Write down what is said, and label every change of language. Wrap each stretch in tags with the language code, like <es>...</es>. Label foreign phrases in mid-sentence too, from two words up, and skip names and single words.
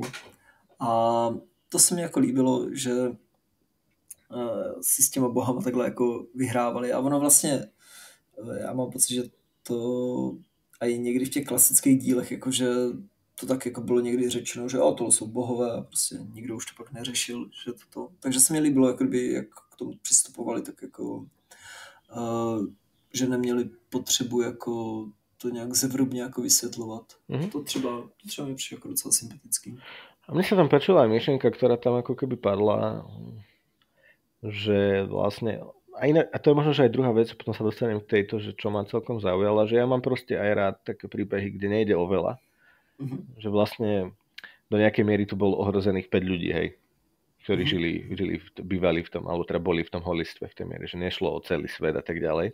<cs>A to se mi jako líbilo, že si s těma bohama takhle jako vyhrávali a ono vlastně, já mám pocit, že to a i někdy v těch klasických dílech, jakože to tak jako bylo někdy řečeno, že to jsou bohové a prostě nikdo už to pak neřešil, že to. Takže se mi líbilo, jakoby, jak k tomu přistupovali, tak jako, že neměli potřebu jako to nějak zevrubně jako vysvětlovat. To třeba mi přišlo jako docela sympatický.</cs> <sk>A mne sa tam páčila aj myšlienka, ktorá tam ako keby padla, že vlastne, a to je možno, že aj druhá vec, potom sa dostanem k tejto, že čo ma celkom zaujala, že ja mám proste aj rád také príbehy, kde nejde o veľa. Že vlastne do nejakej miery tu bol ohrozených 5 ľudí, hej, ktorí bývali v tom, alebo teda boli v tom holistve v tej miere, že nešlo o celý svet a tak ďalej.</sk>